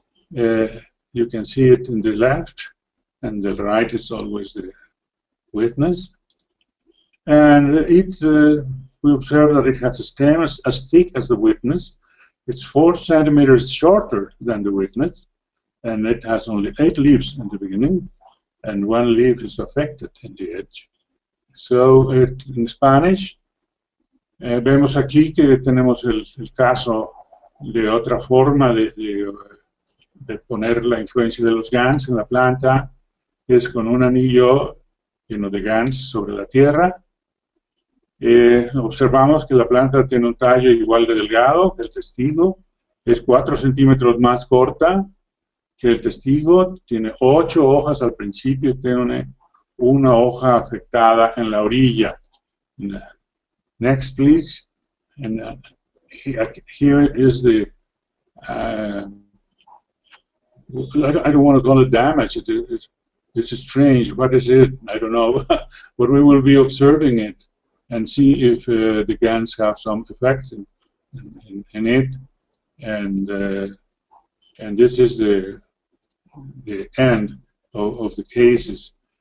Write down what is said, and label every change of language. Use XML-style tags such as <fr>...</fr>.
<en>You can see it in the left, and the right is always the witness. And we observe that it has a stem as thick as the witness. It's 4 centimeters shorter than the witness, and it has only 8 leaves in the beginning, and 1 leaf is affected in the edge. So, in Spanish,</en> <es>vemos aquí que tenemos el caso de otra forma de poner la influencia de los gans en la planta, es con un anillo lleno de gans sobre la tierra. Observamos que la planta tiene un tallo igual de delgado que el testigo, es 4 centímetros más corta que el testigo, tiene 8 hojas al principio, tiene una hoja afectada en la orilla.</es> <en>Next, please. And here is the, I don't want to call it damage, it's strange, what is it? I don't know, but we will be observing it and see if the gans have some effects in it, and this is the end of the cases.</en>